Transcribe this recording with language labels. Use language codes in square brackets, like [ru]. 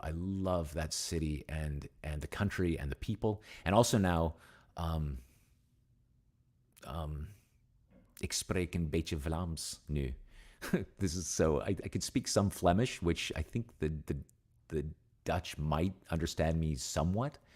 [en] I love that city and the country and the people. And also now, [nl] ik spreek een beetje Vlaams nu. [en] This is so, I could speak some Flemish, which I think the Dutch might understand me somewhat.